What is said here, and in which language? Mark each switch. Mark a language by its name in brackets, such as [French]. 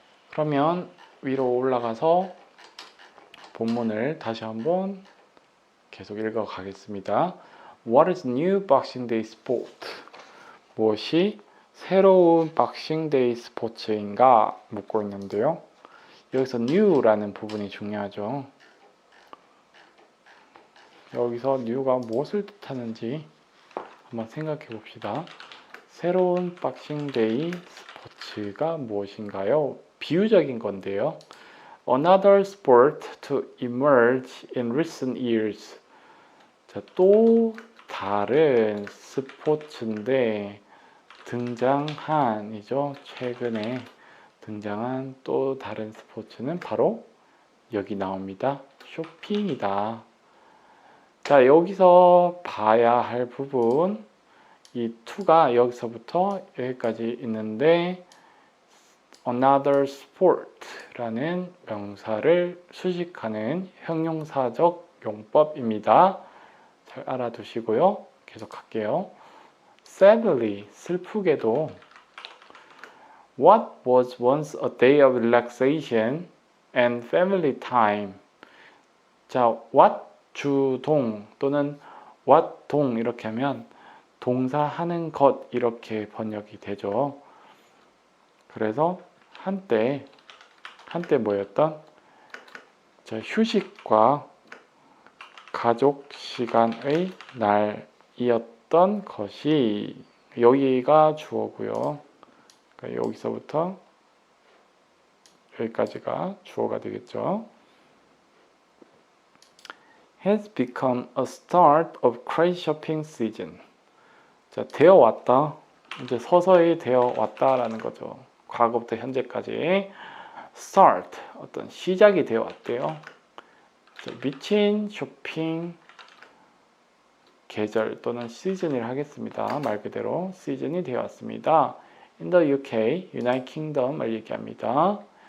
[Korean] 그러면 위로 올라가서 본문을 다시 한번 계속 읽어 가겠습니다. [English] What is new Boxing Day sport? [Korean] 무엇이 새로운 Boxing Day 스포츠인가 묻고 있는데요. 여기서 new라는 부분이 중요하죠. 여기서 new가 무엇을 뜻하는지 한번 생각해 봅시다. 새로운 Boxing Day 스포츠가 무엇인가요? 비유적인 건데요. [English] Another sport to emerge in recent years. [Korean] 자, 또 다른 스포츠인데 등장한이죠. 최근에 등장한 또 다른 스포츠는 바로 여기 나옵니다. 쇼핑이다. 자, 여기서 봐야 할 부분 이 to가 여기서부터 여기까지 있는데 [English] another sport [Korean] 라는 명사를 수식하는 형용사적 용법입니다. 잘 알아두시고요. 계속 할게요. [English] Sadly, [Korean] 슬프게도 [English] What was once a day of relaxation and family time. [Korean] 자, what 주동 또는 what 동 이렇게 하면 동사 하는 것 이렇게 번역이 되죠. 그래서 한때 뭐였던 자, 휴식과 가족 시간의 날이었던 것이 여기가 주어고요. 그러니까 여기서부터 여기까지가 주어가 되겠죠. [English] Has become a start of crazy shopping season. [Korean] 자, 되어 왔다. 이제 서서히 되어 왔다라는 거죠. 과거부터 현재까지 start 어떤 시작이 되어 왔대요. 미친 쇼핑 계절 또는 시즌을 하겠습니다. 말 그대로 시즌이 되어 왔습니다. [English] In the UK, United Kingdom을 [Korean] 얘기합니다.